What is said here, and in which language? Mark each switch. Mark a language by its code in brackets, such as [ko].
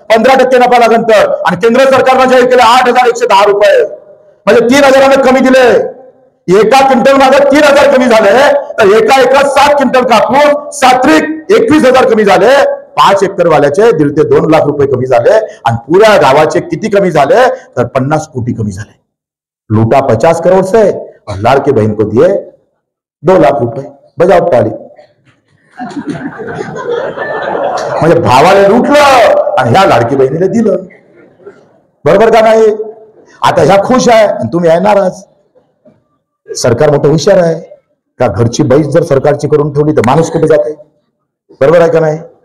[mr] 15% नफा लागन तर. आणि केंद्र सरकारनं जाहीर केले 8,110 रुपये म्हणजे 3,000 कमी दिले. एका क्विंटल मागे 3,000 कमी झाले तर एका 7 क्विंटल कापूस 7 21,000 कमी झाले. 5 एकर वाल्याचे 1.5 ते 2 लाख रुपये कमी झाले. आणि पुऱ्या गावाचे किती कमी झाले तर 50 कोटी कमी झाले. [hi] लूटा 50 करोड़ से और लाड़के बहन को दिए 2 लाख रुपये. [mr] बजाव टाळी. म्हणजे भावाला लुटलं आणि ह्या लाडकी बहिणीला दिलं. बरोबर का नाही? आता ह्या खुश आहे आणि तुम्ही आहे नाराज. सरकार मोठं हुशार आहे का? घरची बाईच जर सरकारची करून ठेवली तर माणूस कुठे जाते? बरोबर आहे का नाही?